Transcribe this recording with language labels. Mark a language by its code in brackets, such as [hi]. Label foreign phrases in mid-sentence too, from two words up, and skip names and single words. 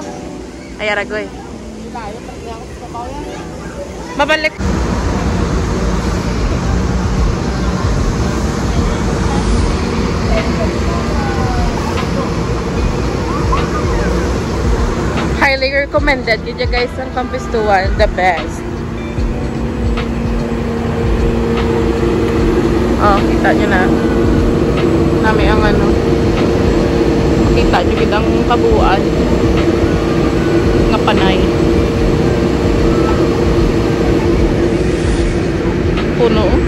[hil] Ay aragoy. Mabalik. [en] Highly recommended yun guys ang Campestuan, the best. [tl] Oh, kita nyo na. [hil] Nami ang ano. [tl] Kita nyo kitang kabuuan. [hil] Nga panay. Puno.